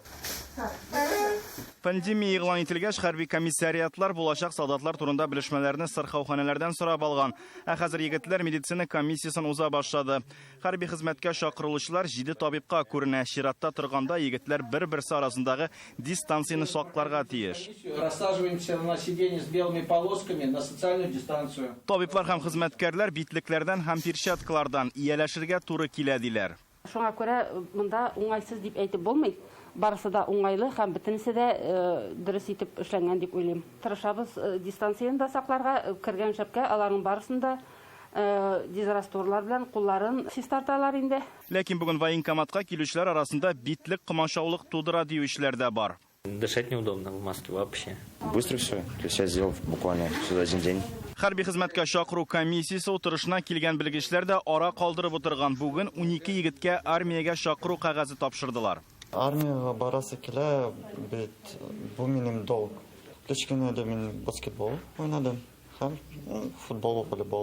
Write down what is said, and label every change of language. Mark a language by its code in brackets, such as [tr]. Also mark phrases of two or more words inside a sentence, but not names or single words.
[tt] Пандемия игълан ителгәч, хәрби комиссариатлар булачак солдатлар турында белешмәләрне сырхауханәләрдән сорап алган. Ә хәзер егетләр медицина комиссиясын уза башлады. Хәрби хезмәткә чакырылучылар 7 табибка күренә. Чиратта торганда егетләр бер-берсе арасындагы дистанцияны сакларга тиеш. [ru] Рассаживаемся на сиденье с белыми полосками на социальную дистанцию. [tt] Табиблар һәм хезмәткәрләр битлекләрдән һәм перчаткалардан ияләшергә туры килә диләр. Шуңа күрә монда уңайсыз дип әйтеп булмый. Барысы да уңайлы һәм бөтенесе дә дөрес итеп эшләнгән дип уйлыйм. Тырышабыз дистанцияны да сакларга, кергән шәпкә аларның барысында дезрастурлар белән кулларын чистарталар инде. Ләкин бүген военкоматка килүчеләр арасында битлек кымашаулык тудыра диючеләр дә бар. [ru] Дышать неудобно в маске вообще. Быстро все. То есть я сделал буквально за один день. [tt] Хәрби хезмәткә чакыру комиссиясе утырышына килгән белгечләр дә ара калдырып утырган. Бүген 12 егеткә армиягә чакыру кәгазе тапшырдылар. Армияга барасы килә, бит бу минем долг. Кечкенәдә мин баскетбол уйнадым һәм футбол, волейбол.